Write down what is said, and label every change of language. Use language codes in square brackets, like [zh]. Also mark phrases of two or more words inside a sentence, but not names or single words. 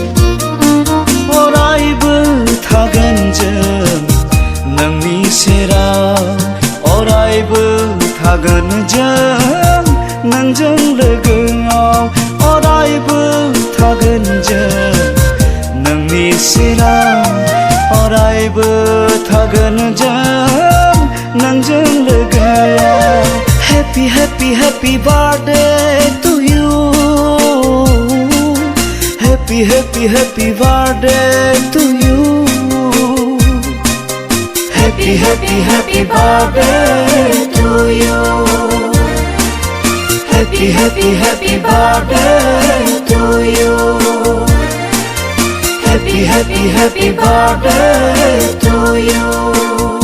[brx] अरायबो थागोन जों नोंनि सेराव थागोन जों नोंजों लोगोआव अरायबो थागोन जों नोंनि सेराव अरायबो थागोन जों नोंजों लोगोआव [en] Happy happy happy birthday to you Happy happy happy birthday to you Happy happy happy birthday to you Happy happy happy birthday to you Happy happy happy birthday to you